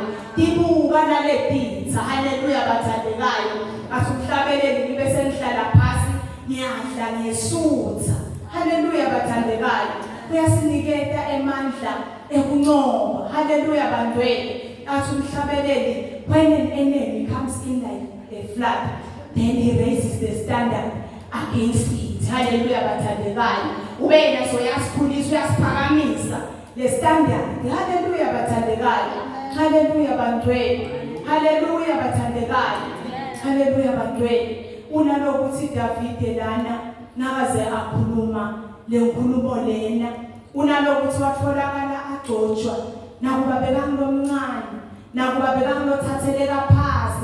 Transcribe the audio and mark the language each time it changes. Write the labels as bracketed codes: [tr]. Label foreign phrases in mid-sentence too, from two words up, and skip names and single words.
[ss] Tibuka naletitha. Haleluya bathandekayo. Asumhlabeleli libe sengihlala phasi ngiyadla ngesutha. Haleluya bathandekayo. Kuyasiniketa emandla ekunqoba. Haleluya bantwele. [en] Asumhlabeleli when an enemy comes in like a flood then he raises the standard against it. [ss] Haleluya bathandekayo. Ubena soyasikhulisa uyasiphakamisa le standard. Haleluya bathandekayo. Haleluya bantwele. Haleluya bathandekayo. Haleluya bantwele. [zu] Unalokuthi David lana nakaze akhuluma lenkulumo lena unalokuthi watholakala agcotshwa nakuba bekangilomncane nakuba bekangilothatheleka phasi.